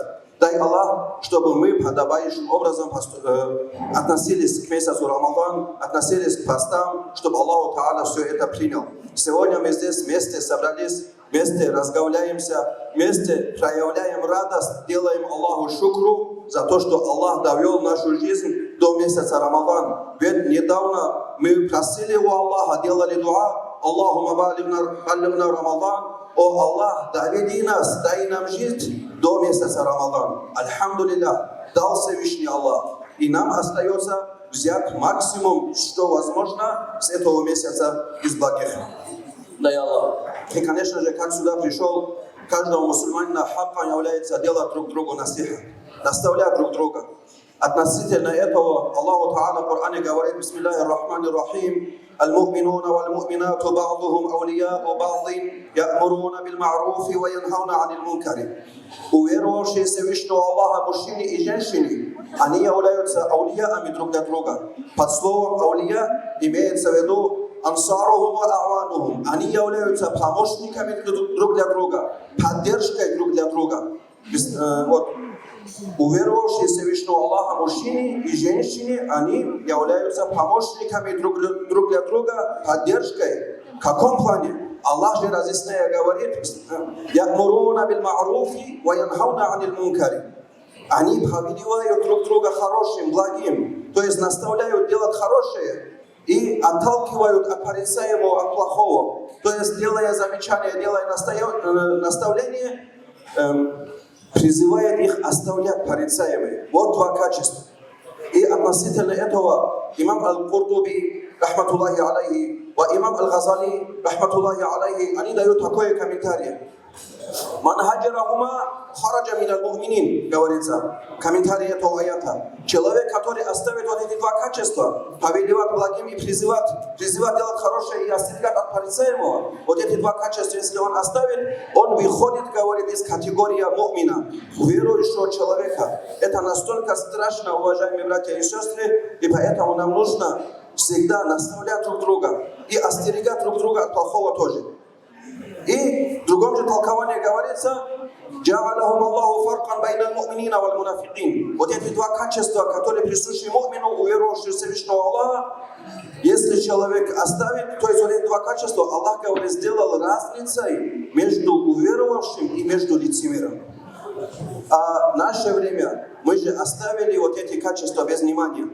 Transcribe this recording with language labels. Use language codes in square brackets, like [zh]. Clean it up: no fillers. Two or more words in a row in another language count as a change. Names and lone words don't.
[ru] Дай Аллах, чтобы мы подобающим образом относились к месяцу Рамадан, относились к постам, чтобы [ar] الله تعالى [ru] все это принял. Сегодня мы здесь вместе собрались, вместе разговляемся, вместе проявляем радость, делаем Аллаху шукру за то, что Аллах довел нашу жизнь до месяца Рамадан. Ведь недавно мы просили у Аллаха, делали дуа, [ar] اللهم بلغنا رمضان, [ru] о Аллах, доведи нас, дай нам жизнь до месяца Рамадан. Альхамдулиллах, дал Всевышний Аллах. И нам остается взять максимум, что возможно, с этого месяца из благих. Дай Аллах. И, конечно же, как сюда пришел, каждого мусульманина хаккан является делать друг другу насиха, наставлять друг друга. Относительно этого [ar] الله تعالى [ru] в Коране говорит: [ar] «بسم الله الرحمن الرحيم المؤمنون والمؤمنات بعضهم أولياء بعض يأمرون بالمعروف وينهون عن المنكر». [ru] Уверовавшие Всевышнего Аллаха мужчины и женщины, они являются аулиями друг для друга. Под словом аулия имеется в виду [ar] أنصارهم وأعوانهم. [ru] Они являются помощниками друг для друга, поддержкой друг для друга. Вот. Уверовавшие в Всевышнего Аллаха мужчины и женщины, они являются помощниками друг для друга, поддержкой. В каком плане? Аллах же разъясняя говорит: [ar] «يأمرون بالمعروف وينهون عن المنكر». [ru] Они повелевают друг друга хорошим, благим, то есть наставляют делать хорошее и отталкивают от порицаемого, от плохого. То есть, делая замечания, делая наставление, призывает их оставлять порицаемые. Вот два качества. И относительно этого имам Аль-Куртуби, [ar] رحمة الله عليه, [ru] и имам Аль-Газали, [ar] رحمة الله عليه, [ru] они дают такое комментарий. [ar] «من هجرهما خرج من المؤمنين», [ru] говорится, комментарий этого аята. Человек, который оставит вот эти два качества, повелевать благим и призывать делать хорошее и остерегать от порицаемого, вот эти два качества, если он оставит, он выходит, говорит, из категории му'мина, верующего человека. Это настолько страшно, уважаемые братья и сестры, и поэтому нам нужно всегда наставлять друг друга и остерегать друг друга от плохого тоже. И в другом же толковании говорится: [ar] «جعلهم الله فرقا بين المؤمنين والمنافقين». [ru] Вот эти два качества, которые присущи му'мину, уверовавшему в Всевышнего Аллаха, если человек оставит, то есть вот эти два качества, Аллах, говорит, сделал разницей между уверовавшим и между лицемером. А в наше время мы же оставили вот эти качества без внимания.